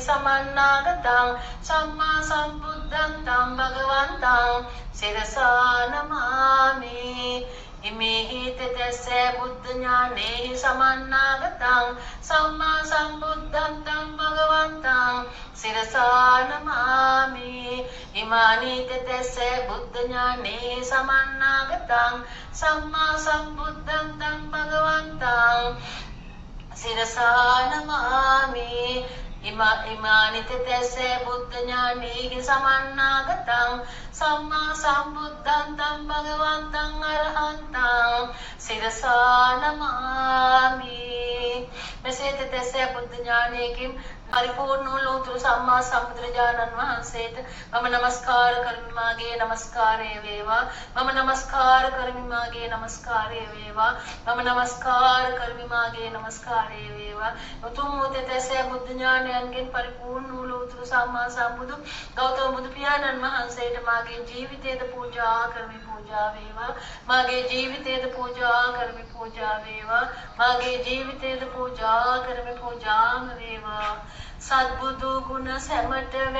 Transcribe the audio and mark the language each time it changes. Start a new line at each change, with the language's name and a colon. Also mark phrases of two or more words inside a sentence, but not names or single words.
Pali: සමන්නාගතං සම්මා සම්බුද්ධං තං භගවන්තං සිරසා නමාමි ඉමේහි තෙතස්සේ බුද්ධ ඥානේහි සමන්නාගතං සම්මා සම්බුද්ධං තං භගවන්තං සිරසා නමාමි ඉමානි තෙතස්සේ බුද්ධ ඥානේහි සමන්නාගතං සම්මා සම්බුද්ධං තං භගවන්තං සිරසා නමාමි ඉමානි තෙතස්සේ බුද්ධ ඥානේහි සමන්නාගතං සම්මා සම්බුද්ධං තං භගවන්තං අරහන්තං සිරසා නමාමි
Sinhala: මෙසේ තෙතස්සේ බුද්ධ ඥානයකින් පරිපූර්ණ වූ ලෝතුරු සම්මා සම්බුදුරජාණන් වහන්සේට මම නමස්කාර කරමි මාගේ නමස්කාරය වේවා මම නමස්කාර කරමි මාගේ නමස්කාරය වේවා මම නමස්කාර කරමි මාගේ නමස්කාරය වේවා උතුම් වූ තෙතස්සේ බුද්ධ ඥානයන්ගෙන් පරිපූර්ණ වූ ලෝතුරු සම්මා සම්බුදු ගෞතම බුදු පියාණන් වහන්සේට මාගේ ජීවිතයද පූජා කරමි පූජා වේවා මාගේ ජීවිතයද පූජා කරමි පූජා වේවා මාගේ ජීවිතයද පූජා කරමි පූජාම වේවා සත්බුදු ගුණ සැමට